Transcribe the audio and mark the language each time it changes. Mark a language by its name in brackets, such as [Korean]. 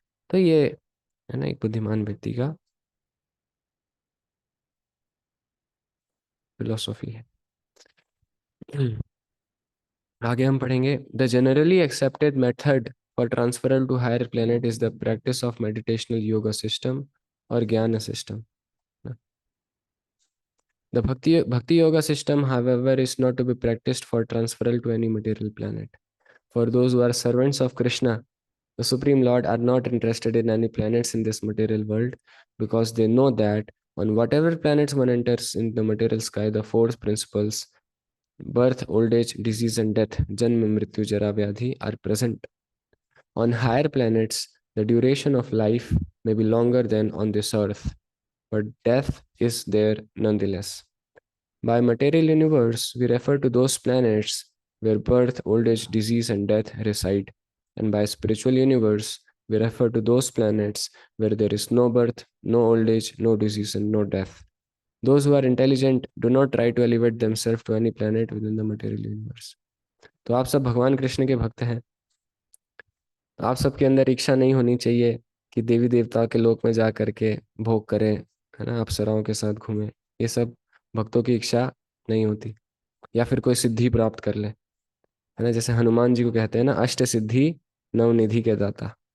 [Hindi] तो ये है ना एक बुद्धिमान व्यक्ति का फिलोसॉफी है। आगे हम पढ़ेंगे, [English] The generally accepted method for transferal to higher planet is the practice of meditational yoga system और jnana system. The Bhakti Yoga system, however, is not to be practiced for transferal to any material planet. For those who are servants of Krishna, the Supreme Lord, are not interested in any planets in this material world, because they know that on whatever planets one enters in the material sky, the four principles, birth, old age, disease, and death, Janma, Mrityu, Jara, Vyadhi, are present. On higher planets, the duration of life may be longer than on this earth, but death is there nonetheless. By material universe, we refer to those planets where birth, old age, disease, and death reside. And by spiritual universe, we refer to those planets where there is no birth, no old age, no disease, and no death. Those who are intelligent do not try to elevate themselves to any planet within the material universe. [Hindi] तो आप सब भगवान कृष्ण के भक्त हैं, आप सबके अंदर इच्छा नहीं होनी चाहिए कि देवी देवता के लोक में जा करके भोग करें, है ना, अप्सराओं के साथ घूमें। ये सब भक्तों की इच्छा नहीं होती। या फिर कोई सिद्धि प्राप्त कर ले, है ना, जैसे हनुमान जी को कहते हैं ना, अष्ट सिद्धि नवनिधि के दाता।